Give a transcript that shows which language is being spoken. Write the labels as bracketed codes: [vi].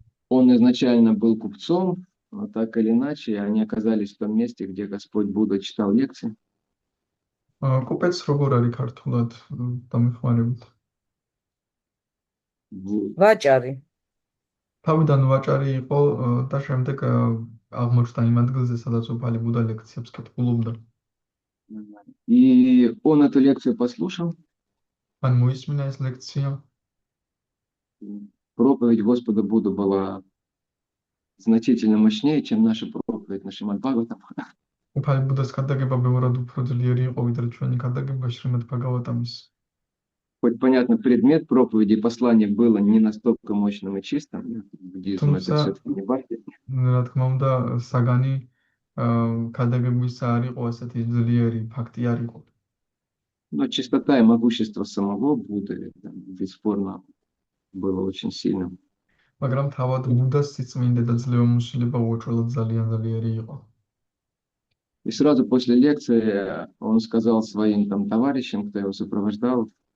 [ru] Он изначально был купцом, но так или иначе они оказались в том месте, где Господь Будда читал лекции. [ka] კუპეც როგორ არის ქართულად დამეხმარებით? ვაჭარი. თავიდან ვაჭარი იყო და შემდეგ აღმოჩნდა იმ ადგილზე, სადაც უფალი ბუდა ლექციებს კითხულობდა. [ru] И он эту лекцию послушал. [ka] მან მოისმინა ეს ლექცია. [ru] Проповедь Господа Будды была значительно мощнее, чем наша проповедь на Шримад Бхагаватам. [ka] უფალი ბუდას ქადაგება ბევრად უფრო ძლიერი იყო, вიდრე ჩვენი ქადაგება შრიმად ბჰაგავატამის. [ru] Хоть, понятно, предмет проповеди и послания было не настолько мощным и чистым. Буддизм это все-таки не бхакти. [ka] რა თქმა უნდა, საგანი ქადაგებისა არ იყო ასეთი ძლიერი, ფაქტი არ იყო. [ru] Но чистота и могущество самого Будды бесспорно было очень сильным. [ka] მაგრამ თავად ბუდას სიწმინდე და ძლევამოსილება უოჭველად ძალიან ძლიერი იყო. [ru] И сразу после лекции он сказал своим там товарищам, кто его сопровождал,